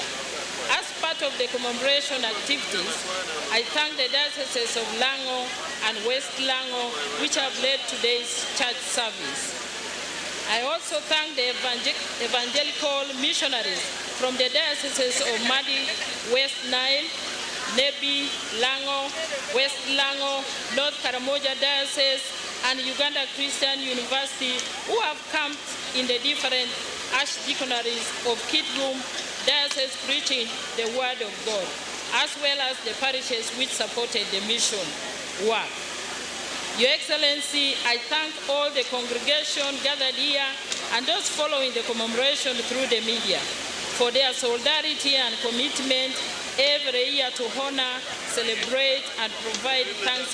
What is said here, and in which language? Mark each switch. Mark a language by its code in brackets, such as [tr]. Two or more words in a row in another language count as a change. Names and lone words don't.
[en] As part of the commemoration activities, I thank the dioceses of Lango and West Lango, which have led today's church service. I also thank the evangelical missionaries from the dioceses of Madi, West Nile, Nebi, Lango, West Lango, North Karamoja Diocese, and Uganda Christian University, who have camped in the different archdeaconries of Kitgum Diocese preaching the word of God, as well as the parishes which supported the mission work. Your Excellency, I thank all the congregation gathered here and those following the commemoration through the media for their solidarity and commitment every year to honor, celebrate, and provide thanks.